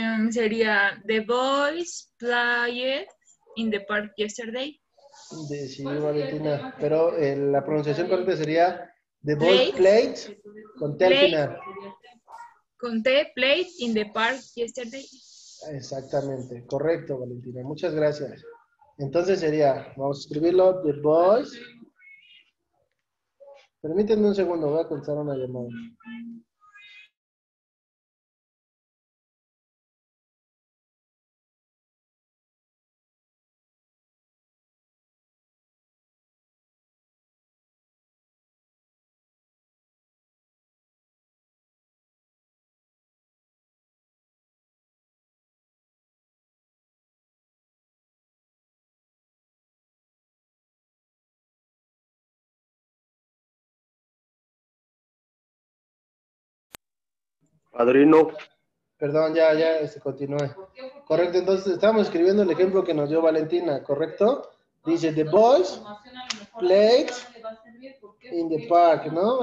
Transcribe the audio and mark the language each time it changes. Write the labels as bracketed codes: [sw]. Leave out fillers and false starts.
[es] Sería [en] The boys played in the park yesterday. [es] Sí, Valentina. Pero la pronunciación correcta sería [en] The boys played [es] con T al final. Con T, [en] played in the park yesterday. [es] Exactamente, correcto, Valentina. Muchas gracias. Entonces sería, vamos a escribirlo, The boys. Permítanme un segundo, voy a contestar una llamada. Padrino. Perdón, ya, continúe. Correcto, entonces estamos escribiendo el ejemplo que nos dio Valentina, ¿correcto? [en] Dice, the boys played in the park, [es] ¿no?